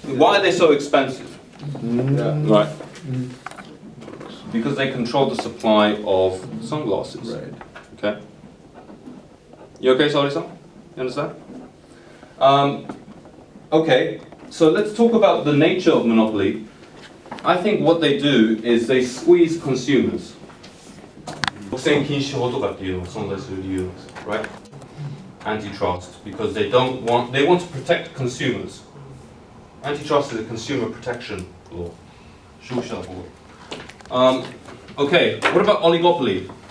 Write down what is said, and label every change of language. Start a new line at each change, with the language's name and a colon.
English: Why are they so expensive? Right. Because they control the supply of sunglasses. Right. Okay. You okay, Saori-san? You understand? Okay. So let's talk about the nature of monopoly. I think what they do is they squeeze consumers.
Japanese: 独占禁止法とかっていうのが存在する理由なんですよ。
English: Right? Antitrust, because they want to protect consumers. Antitrust is a consumer protection law.
Japanese: 消費者法。
English: Okay, what about oligopoly?